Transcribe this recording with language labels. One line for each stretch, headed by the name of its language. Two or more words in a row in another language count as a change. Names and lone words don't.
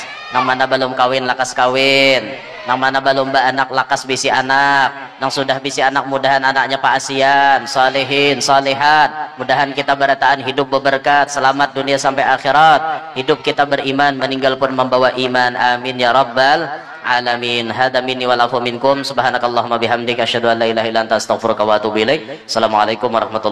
Banjar: nang mana belum kawin lakas kawin nang mana belum anak lakas bisi anak nang sudah bisi anak mudahan anaknya paasian
Arabic: صالحين صالحات
Banjar: mudahan kita barataan hidup berberkat selamat dunia sampai akhirat hidup kita beriman meninggal pun membawa iman
Arabic: آمين يا رب العالمين هذا مني والعفو منكم سبحانك اللهم وبحمدك أشهد أن لا إله إلا أنت أستغفرك وأتوب إليك السلام عليكم ورحمة الله